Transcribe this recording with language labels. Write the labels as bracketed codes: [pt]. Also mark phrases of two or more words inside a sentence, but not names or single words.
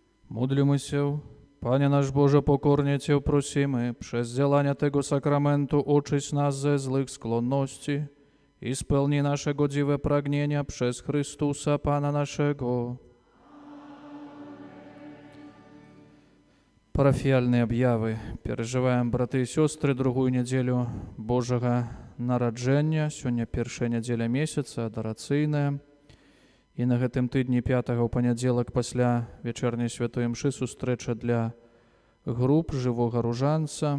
[pl] Módlmy się. Panie nasz Boże, pokornie Cię prosimy, przez działania tego sakramentu oczyść nas ze złych skłonności i spełni nasze godziwe pragnienia przez Chrystusa Pana naszego. [be] Парафіяльныя аб'явы. Перажываем, браты і сёстры, другую нядзелю Божага нараджэння. Сёння першая нядзеля месяца, адарацыйная. І на гэтым тыдні 5 ў панядзелак пасля вячэрняй святой імшы сустрэча для груп жывога ружанца.